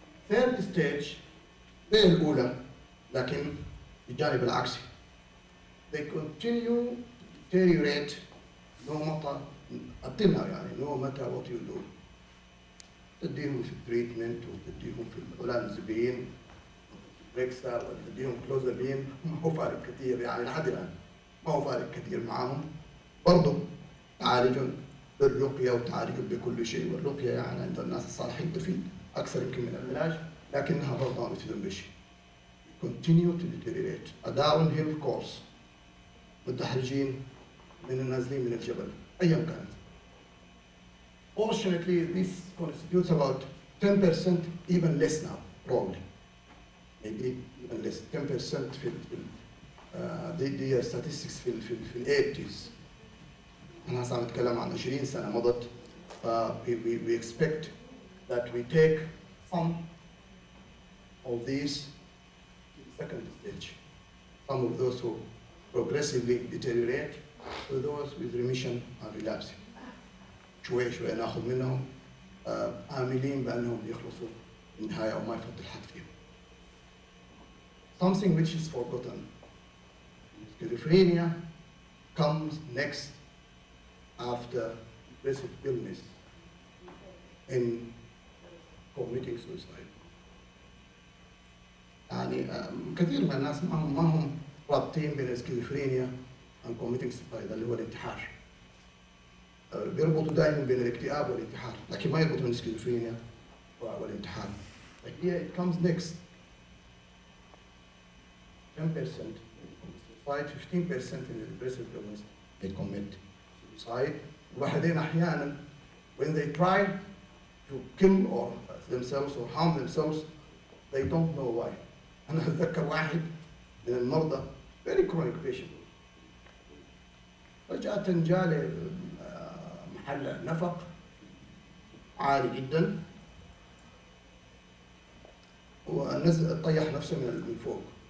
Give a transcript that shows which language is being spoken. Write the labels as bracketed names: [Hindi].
[English] Third stage [Arabic] غير الأولى لكن الجانب العكسي. [English] They continue to deteriorate no matter no matter what you do. [Arabic] تديهم في التريتمنت وتديهم في الأولانزبين ريكسا وتديهم كلوزابين ما هو فارق كثير يعني لحد الآن ما هو فارق كثير معاهم. برضه تعالجهم بالرقية وتعالجهم بكل شيء، والرقية يعني عند الناس الصالحين تفيد أكثر يمكن من العلاج لكنها برضه ما بتفيدهم بشيء. [English] Continue to deteriorate. A downhill course. [Arabic] متدحرجين من النازلين من الجبل أيا كانت. [English] Fortunately, this constitutes about 10%, even less now, probably. Maybe even less, 10% في the statistics في ال 80s. [Arabic] أنا هسا نتكلم عن 20 سنة مضت. [English] We expect that we take some of these to the second stage. Some of those who progressively deteriorate to those with remission and relapsing. [Arabic] شوي شوي ناخذ منهم آملين بأنهم يخلصوا النهاية وما يفضل حد فيهم. [English] Something which is forgotten. Schizophrenia comes next after depressive illness in committing suicide. [Arabic] يعني كثير من الناس ما هم رابطين بين السكيزوفرينيا [English] and committing suicide [Arabic] اللي هو الانتحار. بيربطوا دائما بين الاكتئاب والانتحار، لكن ما يربطوا بين السكيزوفرينيا والانتحار. [English] But here it comes next. 10% suicide, 15% in the depressive illness they commit suicide. [Arabic] وبعدين أحيانا [English] when they try to kill or themselves or harm themselves they don't know why. [Arabic] أنا أتذكر واحد من المرضى [English] very chronic patient. [Arabic] فجأة جاله محل نفق عالي جدا ونزل طيح نفسه من فوق.